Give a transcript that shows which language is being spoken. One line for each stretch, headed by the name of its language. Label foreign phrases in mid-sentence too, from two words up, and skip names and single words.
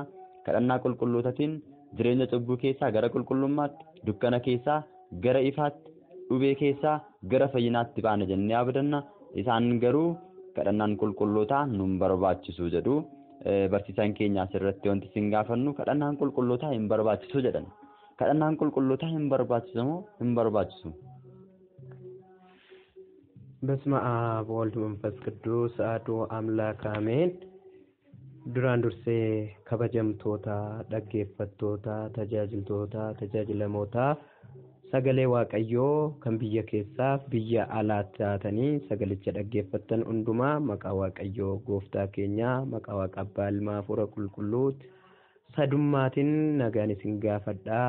Oromo: Kadhannaa qulqullootatiin jireenya cubbuu keessaa gara qulqullummaatti, dukkana keessaa gara ifaatti, dhubee keessaa gara fayyinaatti baana jennee abdanna. Isaan garuu kadhannaan qulqullootaa nun barbaachisu jedhu. Barsiisaan keenya asirratti wanti isin gaafannu kadhannaan qulqullootaa hin barbaachisu jedhan. Kadhannaan qulqullootaa hin barbaachisu moo hin barbaachisu?
Geez: በስመ አብ ወወልድ ወመንፈስ ቅዱስ አሐዱ አምላክ አሜን።
Oromo: duraan dursee kabajamtoota dhaggeeffattoota tajaajilamoota sagalee Waaqayyoo kan biyya keessaaf biyya alaatti taatanii sagalicha dhaggeeffattan hundumaa maqaa Waaqayyoo gooftaa keenyaa maqaa Waaqa Abbaa Ilmaa Hafuura Qulqulluutti sadummaatiin nagaan isin gaafadhaa.